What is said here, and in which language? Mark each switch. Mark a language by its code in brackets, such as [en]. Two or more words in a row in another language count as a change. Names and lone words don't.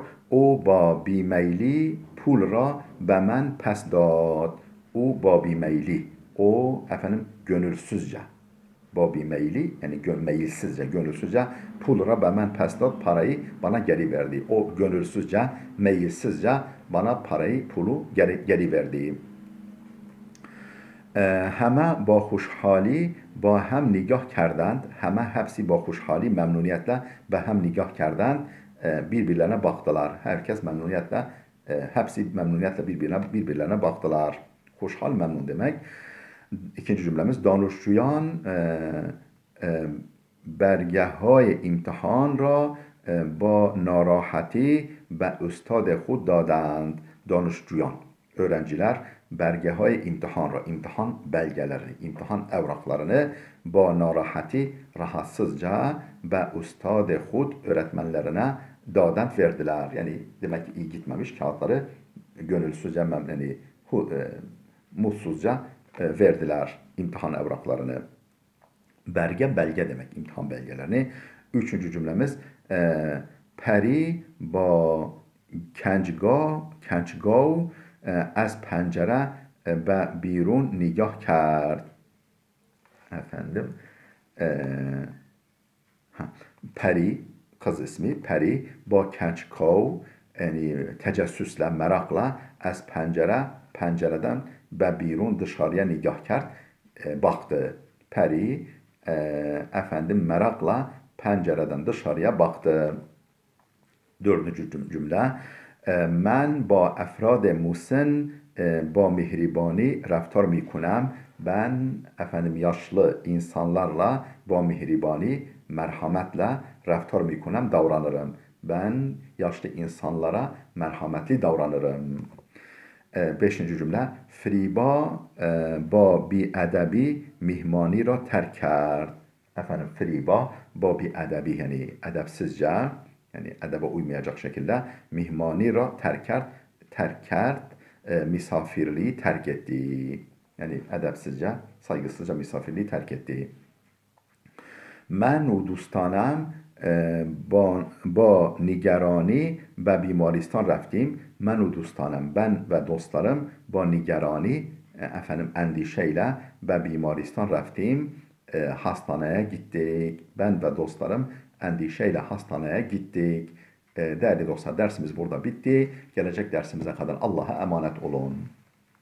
[fa] او با بی‌میلی پول را به من پس داد. او با بی‌میلی. [tr] O efendim gönülsüzce. [fa] با بی‌میلی [tr] yani meyilsizce, gönülsüzce [fa] پول را به من پس داد [tr] parayı bana geri verdi. O gönülsüzce, meyilsizce bana parayı, pulu geri verdi. [fa] همه با خوشحالی با هم نگاه کردند. همه hepsi با خوشحالی memnuniyetle به هم نگاه کردند. [tr] Birbirlerine baktılar. Herkes memnuniyetle hepsi memnuniyetle birbirlerine baktılar. Hoşhal memnun demek. İkinci cümlemiz [fa] danışçuyan برگه‌های امتحان را با ناراحتی به استاد خود دادند. [tr] Danışçuyan, öğrenciler [fa] برگه‌های امتحان [tr] belgelerini, imtihan evraklarını [fa] با ناراحتی [tr] rahatsızca ve [fa] استاد خود [tr] öğretmenlerine dadent verdiler. Yani demek ki iyi gitmemiş kağıtları gönülsüzce yani mutsuzca verdiler imtihan evraklarını. Belge demek imtihan belgelerini. Üçüncü cümlemiz [fa] peri ba کنجگاو از پنجره به بیرون نگاه کرد. [tr] efendim Peri, kız ismi Peri, [fa] با کچکاو [tr] yani tecessüsle, merakla az pencereden ve birun dışarıya [fa] نگاه کرد, [tr] baktı. Peri efendim merakla pencereden dışarıya baktı. Dördüncü cümle. [fa] من با افراد مسن با مهربانی رفتار میکنم. [tr] Ben efendim yaşlı insanlarla [fa] با مهربانی [tr] merhametle [fa] رفتار میکنم [tr] davranırım. Ben yaşlı insanlara merhametli davranırım. Beşinci cümle. [fa] Friba با بیادبی mihmani را ترک کرد. [tr] Efendim Friba [fa] با بیادبی [tr] yani edepsizce yani edebe uymayacak şekilde [fa] مهمانی را ترک کرد, [tr] misafirliği terk etti. Yani edepsizce, saygısızca misafirliği terk etti. [fa] من و دوستانم با نگرانی به بیمارستان رفتیم. من و دوستانم [tr] ben ve dostlarım [fa] با نگرانی [tr] efendim endişeyle [fa] به بیمارستان رفتیم. [tr] Hastaneye gittik. Ben ve dostlarım endişeyle hastaneye gittik. Değerli dostlar dersimiz burada bitti. Gelecek dersimize kadar Allah'a emanet olun.